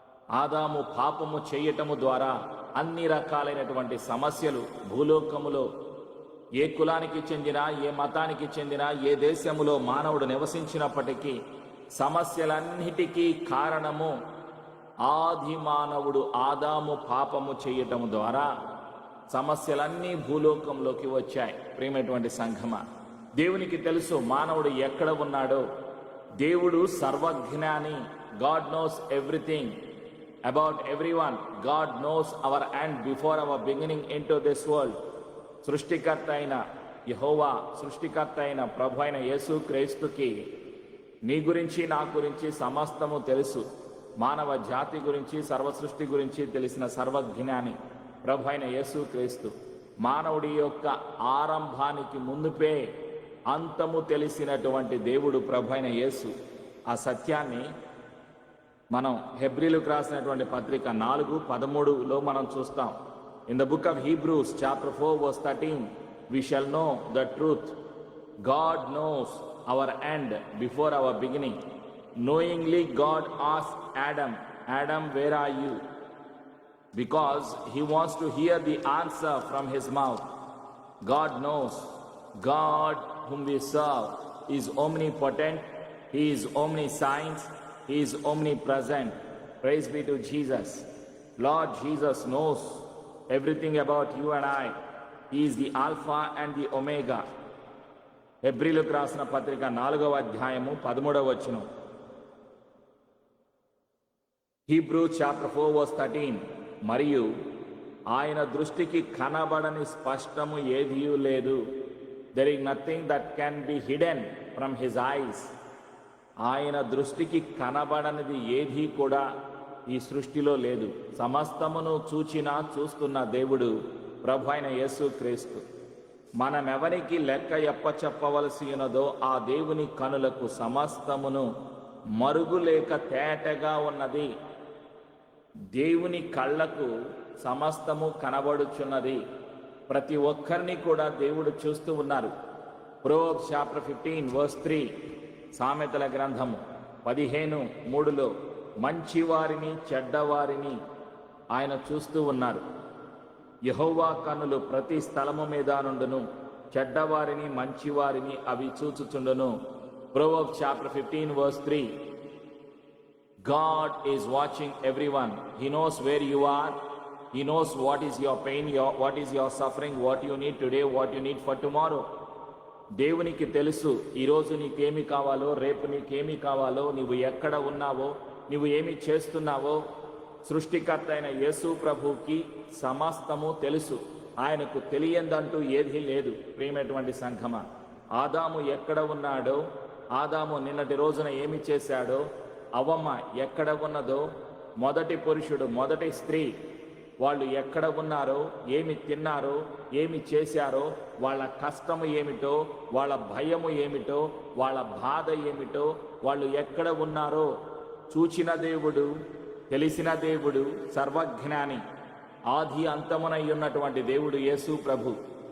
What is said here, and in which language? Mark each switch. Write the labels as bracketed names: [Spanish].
[Telugu] ఆదాము పాపము చేయటము ద్వారా అన్ని రకాలైనటువంటి సమస్యలు భూలోకములో ఏ కులానికి చెందినా, ఏ మతానికి చెందినా, ఏ దేశములో మానవుడు నివసించినప్పటికీ సమస్యలన్నిటికీ కారణము ఆది మానవుడు ఆదాము పాపము చేయటము ద్వారా సమస్యలన్నీ భూలోకంలోకి వచ్చాయి. ప్రియమైనటువంటి సంఘమ, దేవునికి తెలుసు మానవుడు ఎక్కడ ఉన్నాడో. దేవుడు సర్వజ్ఞాని. [English] God knows everything about everyone. God knows our end before our beginning into this world. [Telugu] సృష్టికర్త అయిన యెహోవా, సృష్టికర్త అయిన ప్రభు అయిన యేసు క్రీస్తుకి నీ గురించి, నా గురించి సమస్తము తెలుసు. మానవ జాతి గురించి, సర్వ సృష్టి గురించి తెలిసిన సర్వజ్ఞాని ప్రభు అయిన యేసు క్రీస్తు. మానవుడి యొక్క ఆరంభానికి ముందుపే అంతము తెలిసినటువంటి దేవుడు ప్రభు అయిన యేసు. ఆ సత్యాన్ని మనం హెబ్రీలకు రాసినటువంటి పత్రిక 4:13లో మనం చూస్తాం. [English] In the book of Hebrews chapter 4 verse 13, we shall know the truth. God knows our end before our beginning. Knowingly God asked Adam, where are you? Because he wants to hear the answer from his mouth. God knows. God whom we serve is omnipotent. He is omniscient. He is omnipresent. Praise be to Jesus. Lord Jesus knows everything about you and I. He is the Alpha and the Omega. [Telugu] హెబ్రీలకు రాసిన పత్రిక 4:13. Hebrew chapter 4 verse 13. మరియు ఆయన దృష్టికి కనబడని స్పష్టము ఏదియూ లేదు. [English] There is nothing that can be hidden from his eyes. [Telugu] ఆయన దృష్టికి కనబడనిది ఏదీ కూడా ఈ సృష్టిలో లేదు. సమస్తమును చూస్తున్న దేవుడు ప్రభు అయిన యేసు క్రీస్తు. మనమెవరికి లెక్క చెప్పవలసి ఉన్నదో ఆ దేవుని కనులకు సమస్తమును మరుగులేక తేటగా ఉన్నది. దేవుని కళ్ళకు సమస్తము కనబడుచున్నది. ప్రతి ఒక్కరిని కూడా దేవుడు చూస్తూ ఉన్నారు. [English] Proverbs chapter 15 verse 3, [Telugu] సామెతల గ్రంథము 15:3 మంచివారిని చెడ్డవారిని ఆయన చూస్తూ ఉన్నారు. యెహోవా కన్నులు ప్రతి స్థలము మీద నుండును, చెడ్డవారిని మంచివారిని అవి చూచుచుండును. [English] Proverbs chapter 15:3. God is watching everyone. He knows where you are. He knows what is your pain, what is your suffering, what you need today, what you need for tomorrow. [Telugu] దేవునికి తెలుసు ఈరోజు నీకేమి కావాలో, రేపు నీకేమి కావాలో, నీవు ఎక్కడ ఉన్నావో, నీవు ఏమి చేస్తున్నావో. సృష్టికర్త అయిన యేసు ప్రభువుకి సమస్తము తెలుసు. ఆయనకు తెలియందంటూ ఏదీ లేదు. ప్రియమైనటువంటి సంఘమా, ఆదాము ఎక్కడ ఉన్నాడో, ఆదాము నిన్నటి రోజున ఏమి చేశాడో, అవ్వమ్మ ఎక్కడ ఉన్నదో, మొదటి పురుషుడు మొదటి స్త్రీ వాళ్ళు ఎక్కడ ఉన్నారో, ఏమి తిన్నారో, ఏమి చేశారో, వాళ్ళ కష్టము ఏమిటో, వాళ్ళ భయము ఏమిటో, వాళ్ళ బాధ ఏమిటో, వాళ్ళు ఎక్కడ ఉన్నారో చూచిన దేవుడు, తెలిసిన దేవుడు, సర్వజ్ఞాని, ఆది అంతమునై ఉన్నటువంటి దేవుడు యేసు ప్రభు.